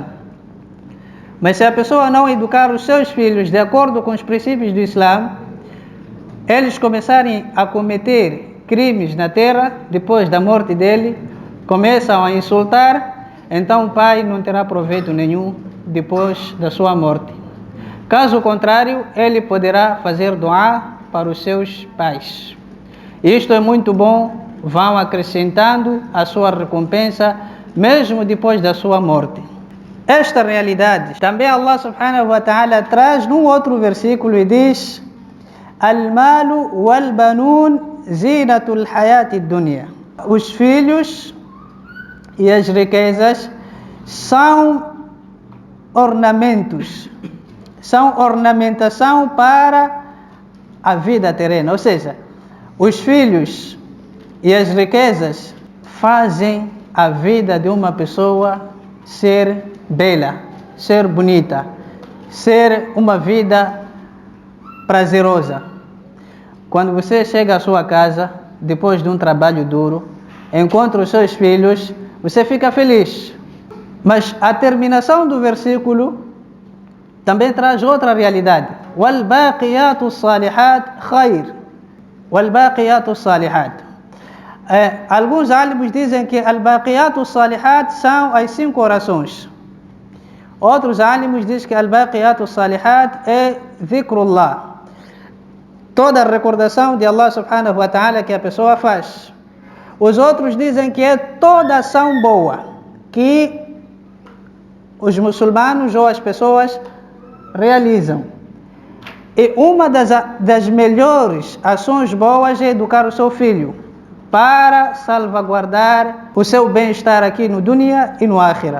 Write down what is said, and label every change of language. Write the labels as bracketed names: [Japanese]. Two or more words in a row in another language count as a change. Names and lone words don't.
[Portuguese] Mas se a pessoa não educar os seus filhos de acordo com os princípios do Islã, eles começarem a cometer crimes na terra depois da morte dele, começam a insultar, então o pai não terá proveito nenhum depois da sua morte. Caso contrário, ele poderá fazer doá para os seus pais. Isto é muito bom, vão acrescentando a sua recompensa mesmo depois da sua morte. esta realidade, também [Arabic] الله سبحانه وتعالى [Portuguese] traz num outro versículo e diz: [Arabic] المال والبنون زينة الحياة الدنيا. [Portuguese] Os filhos e as riquezas são ornamentos, são ornamentação para a vida terrena. Ou seja, os filhos e as riquezas fazem a vida de uma pessoa ser bela, ser bonita, ser uma vida prazerosa. Quando você chega à sua casa, depois de um trabalho duro, encontra os seus filhos, você fica feliz. Mas a terminação do versículo também traz outra realidade. [Arabic] وَالْبَاقِيَاتُ الصَّالِحَاتُ خَيْرٌ. وَالْبَاقِيَاتُ الصَّالِحَاتُ. [Portuguese] Alguns álibos dizem que [Arabic] الباقيات الصالحات [Portuguese] são as 5 orações. Outros álibos dizem que [Arabic] الباقيات الصالحات [Portuguese] é dhikrullah, toda a recordação de [Arabic] الله سبحانه وتعالى [Portuguese] que a pessoa faz. Os outros dizem que é toda ação boa que os muçulmanos ou as pessoas realizam. E uma das melhores ações boas é educar o seu filho para salvaguardar o seu bem-estar aqui no dunya e no akhirah.